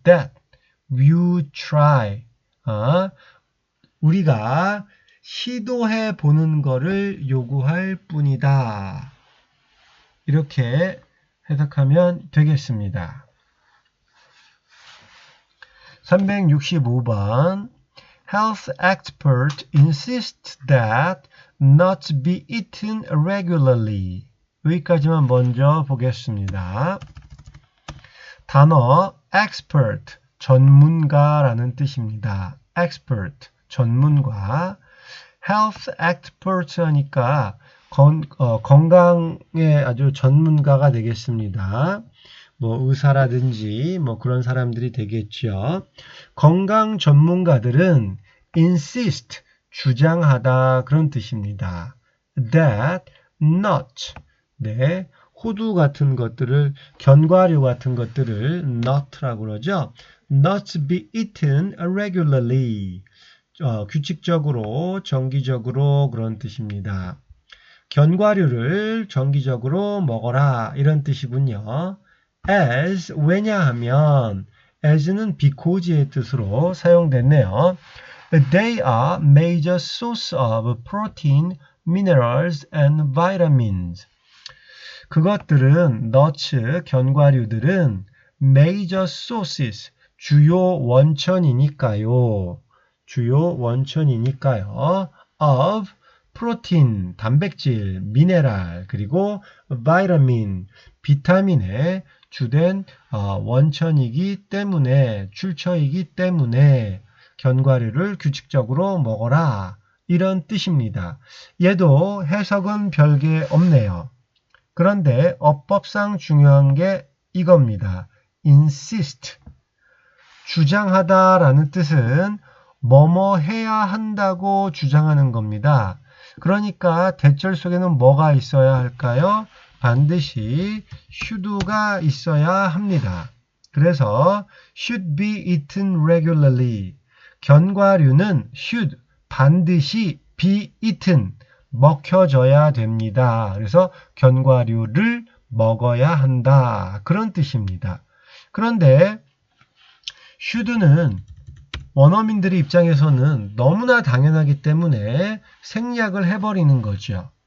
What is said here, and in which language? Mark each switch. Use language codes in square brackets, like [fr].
[en] That you try, [ko] 우리가 시도해 보는 것을 요구할 뿐이다. 이렇게 해석하면 되겠습니다. 365번. [en] Health expert insist that nuts be eaten regularly. [ko] 여기까지만 먼저 보겠습니다. 단어 expert, 전문가라는 뜻입니다. expert, 전문가. health expert 하니까 건강의 아주 전문가가 되겠습니다. 뭐 의사라든지 뭐 그런 사람들이 되겠죠. 건강 전문가들은 insist, 주장하다 그런 뜻입니다. [en] that nuts, [ko] 네, 호두 같은 것들을, 견과류 같은 것들을 nut라고 그러죠. [en] nuts be eaten regularly, [ko] 규칙적으로, 정기적으로 그런 뜻입니다. 견과류를 정기적으로 먹어라 이런 뜻이군요. as, 왜냐하면, as는 because의 뜻으로 사용됐네요. [en] They are major source of protein, minerals, and vitamins. [ko] 그것들은, nuts, 견과류들은 [en] major sources, [ko] 주요 원천이니까요. 주요 원천이니까요. of 프로틴, 단백질, 미네랄, 그리고 바이타민, 비타민의 주된 원천이기 때문에, 출처이기 때문에 견과류를 규칙적으로 먹어라 이런 뜻입니다. 얘도 해석은 별게 없네요. 그런데 어법상 중요한 게 이겁니다. insist, 주장하다라는 뜻은 뭐뭐 해야 한다고 주장하는 겁니다. 그러니까 대절 속에는 뭐가 있어야 할까요? 반드시 should가 있어야 합니다. [en] 그래서 should be eaten regularly. [ko] 견과류는 should, 반드시 [en] be eaten, [ko] 먹혀져야 됩니다. 그래서 견과류를 먹어야 한다. 그런 뜻입니다. 그런데 should는 원어민들의 입장에서는 너무나 당연하기 때문에 생략을 해버리는 거죠.